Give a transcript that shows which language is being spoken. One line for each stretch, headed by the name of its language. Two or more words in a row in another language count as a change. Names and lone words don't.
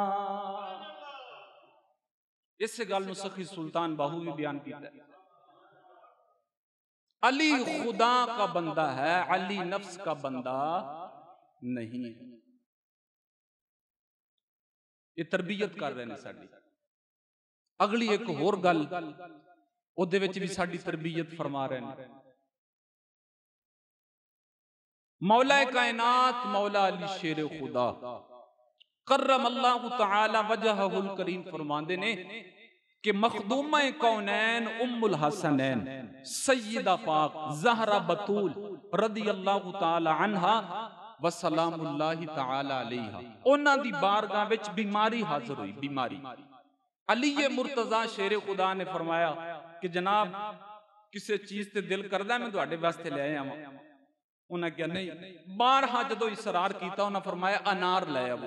Punjabi: اس گل نوں سخی سلطان باہو بھی بیان کیا ہے.
Urdu: علی خدا کا بندہ ہے، علی نفس کا بندہ نہیں ہے. یہ تربیت کر رہے ہیں ساڈی.
Punjabi: اگلی ایک ہور گل اوہدے وچ بھی ساڈی تربیت فرما رہے ہیں. مولا کائنات مولا علی شیر خدا
Arabic: كرم الله تعالى وجهه الكريم
Punjabi: فرماندے نے کہ مخدومہ کونین ام الحسنین سیدہ پاک زہرا بتول
Arabic: رضي الله تعالى عنها وسلام الله تعالى عليها,
Punjabi: انہاں دی بارگاہ وچ بیماری حاضر ہوئی. بیماری علی مرتضیٰ شیر خدا نے فرمایا کہ جناب کسی چیز تے دل کردا میں تہاڈے واسطے لے آیا واں. انہیں کہا نہیں. بارہا جدوں اصرار کیتا انہیں فرمایا انار لے آوو.